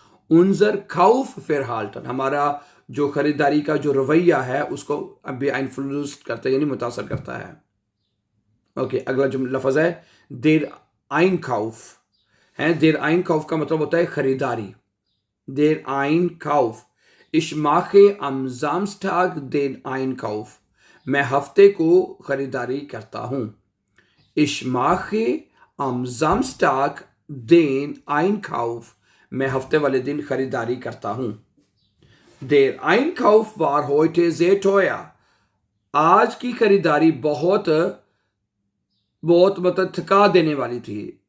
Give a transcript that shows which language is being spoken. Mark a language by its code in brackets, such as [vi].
[de] unser Kaufverhalten [hi] हमारा जो खरीदारी का जो रवैया है उसको beeinflusst करता है, यानी मुतासर करता है। ओके, अगला जो लफ्ज है der Einkauf। der Einkauf का मतलब होता है खरीदारी। [de] der Einkauf। Ich mache am Samstag den Einkauf। [hi] मैं हफ्ते को खरीदारी करता हूँ। [de] Ich mache am Samstag den Einkauf। [hi] मैं हफ्ते वाले दिन खरीदारी करता हूँ। [de] Der Einkauf war heute sehr teuer। [hi] आज की खरीदारी बहुत मतलब थका देने वाली थी।